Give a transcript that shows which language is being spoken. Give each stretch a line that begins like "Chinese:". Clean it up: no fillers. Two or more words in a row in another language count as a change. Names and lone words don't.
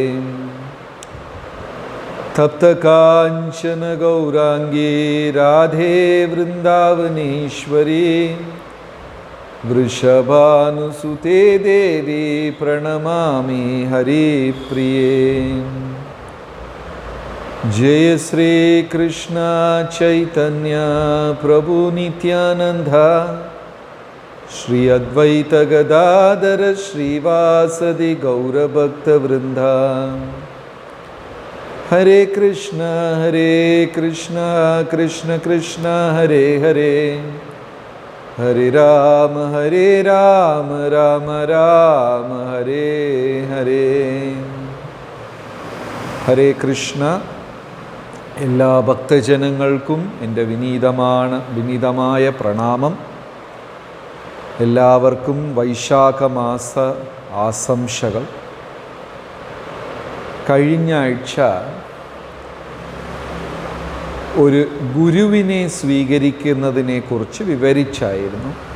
Sanskrit: तप्त काञ्चन गौराङ्गी राधे वृन्दावनीश्वरि वृषभानुसुते देवि प्रणमामि हरिप्रिये. जय श्री कृष्ण चैतन्य प्रभु नित्यानंद श्री अद्वैत गदाधर श्रीवासदि गौरभक्त वृंद. हरे कृष्ण कृष्ण कृष्ण हरे हरे, हरे राम राम राम हरे हरे.
Malayalam: ഹരേ കൃഷ്ണ. എല്ലാ ഭക്തജനങ്ങൾക്കും എൻ്റെ വിനീതമായ പ്രണാമം. എല്ലാവർക്കും വൈശാഖമാസ ആശംസകൾ. കഴിഞ്ഞ ആഴ്ച ഒരു ഗുരുവിനെ സ്വീകരിക്കുന്നതിനെക്കുറിച്ച് വിവരിച്ചായിരുന്നു.